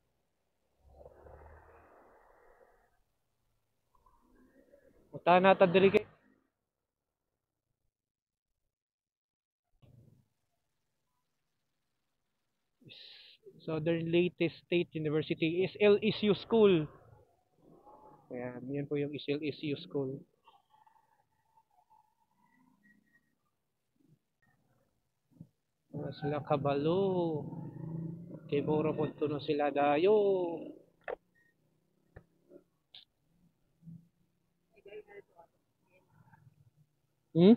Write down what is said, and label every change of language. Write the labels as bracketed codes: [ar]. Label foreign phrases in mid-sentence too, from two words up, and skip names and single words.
[ceb] Matahan na ta diri kay Southern Leyte State University, SLSU School. [tl] Ayan, yan po yung SLSU School. [ceb] Sila kabalo. Kay Boro po no sila dayo. Hmm?